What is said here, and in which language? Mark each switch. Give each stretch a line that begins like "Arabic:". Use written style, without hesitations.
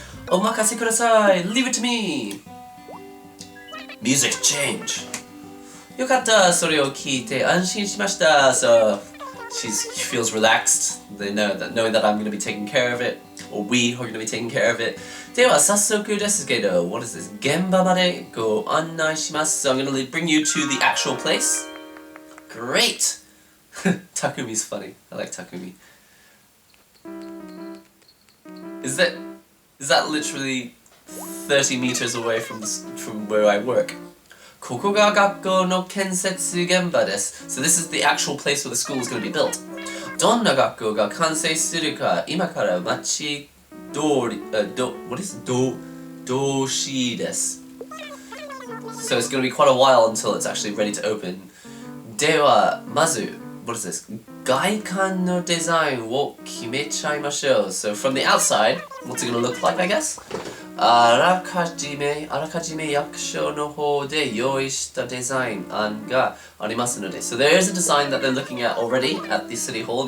Japanese: Omakase kudasai.
English: Leave it to me. Music change.
Japanese: Yokatta, sore o kiite anshin shimashita.
English: So she feels relaxed. Knowing that I'm going to be taking care of it, or we are going to be taking care of it.
Japanese: では早速ですけど
English: what is this?
Japanese: 現場までご案内します
English: So I'm going to bring you to the actual place. Great! Takumi's funny. I like Takumi. Is that literally 30 meters away from where I work?
Japanese: ここが学校の建設現場です
English: So this is the actual place where the school is going to be built.
Japanese: どんな学校が完成するか今から待ち
English: what is doshi desu? So it's going to be quite a while until it's actually ready to open.
Japanese: ではまず
English: what is this?
Japanese: 外観のデザインを決めちゃいましょう
English: So from the outside, what's it going to look like, I guess?
Japanese: あらかじめ役所の方で用意したデザイン案がありますので
English: So there is a design that they're looking at already at the city hall.